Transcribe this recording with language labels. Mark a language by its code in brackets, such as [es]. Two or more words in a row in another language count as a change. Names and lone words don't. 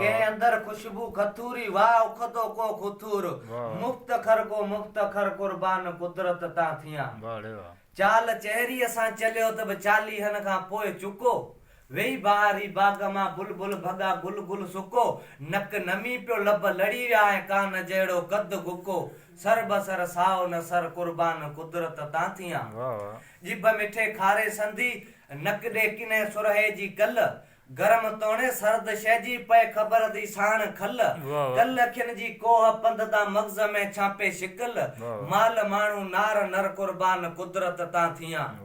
[sd] ڪنهن اندر خوشبو کٿوري، واهه اکتو ڪو خٿور. واهه. مفتخر ڪو مفتخر قربان قدرت تان ٿيان. واهه، واهه. چال چهريءَ سان چليو ته به چاليهن کان پوءِ چڪو. ويهي بهاري باغ مان بلبل ڀڳا گل گل سڪو. نڪ نمي پيو لب لڙي ويا ۽ ڪان جهڙو قد گڪو. سر بسر ساو نه سر قربان قدرت تان ٿيان. واهه، واهه. جيڀ مٺي کاري سنڌي، نڪ ڏي ڪنهن سرهي جي ڪل. گرم توڻي سرد شئي جي پئي خبر ٿي ساڻ کل. واهه، واهه. ڪل اکين جي ڪوه پند تان مغز ۾ ڇاپي شڪل. واهه، واهه. مال ماڻهو نار نر قربان قدرت تان ٿيان.